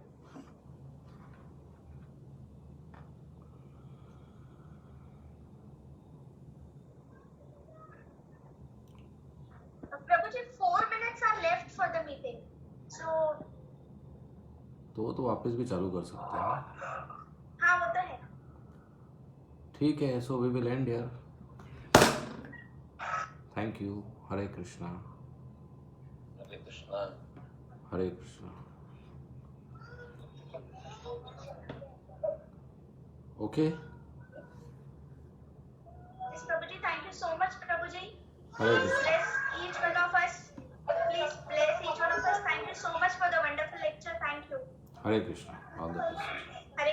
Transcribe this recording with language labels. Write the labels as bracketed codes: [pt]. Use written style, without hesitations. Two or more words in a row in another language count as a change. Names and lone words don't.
[en] Prabhuji, 4 minutes are left for the meeting. [hi] तो वापस भी चालू कर सकते हैं। हाँ, वो तो है। ठीक है, [en] So we will end here. Thank you. [hi] हरे कृष्णा। हरे कृष्णा। हरे कृष्णा। ओके। [en] Yes, Prabhuji, thank you so much, Prabhuji. Hare Please Krishna. bless each one of us. Please bless each one of us. Thank you so much for the wonderful lecture. Thank you. [hi] हरे कृष्णा। [en] All the best.